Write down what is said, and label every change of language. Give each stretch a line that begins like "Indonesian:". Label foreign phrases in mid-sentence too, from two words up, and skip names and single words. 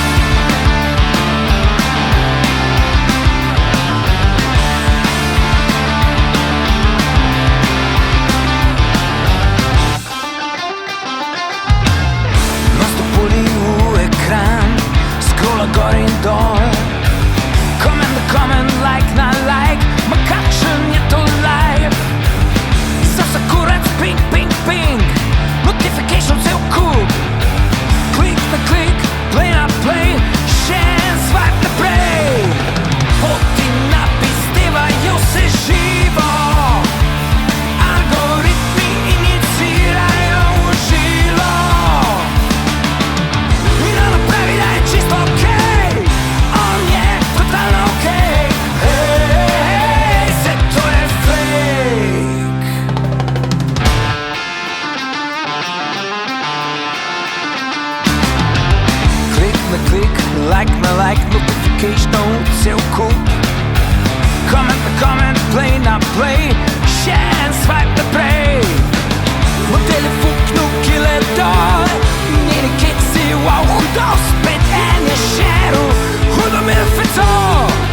Slovenian: Nastopili v ekran, scrolla gor in dol. Comment, like na like, ma kakšen je to live? Sasa kurac,
English: ping, ping, ping,
Slovenian: notification cel kup. Klik na klik, play na play, share,
English: swipe naprej.
Slovenian: Poti napistevajo se živo, algoritmi inicirajo v žilo. In ona pravi, da je čisto okej, on je totalno okej. Hej, se to je fake. Klik na klik, like na like, notification cel kup. Comment, play na play,
English: share and swipe
Slovenian: naprej. Model je fuknil kile dol, njeni keksi, wow, hudo, spet en je šeril, hudo mi je feco.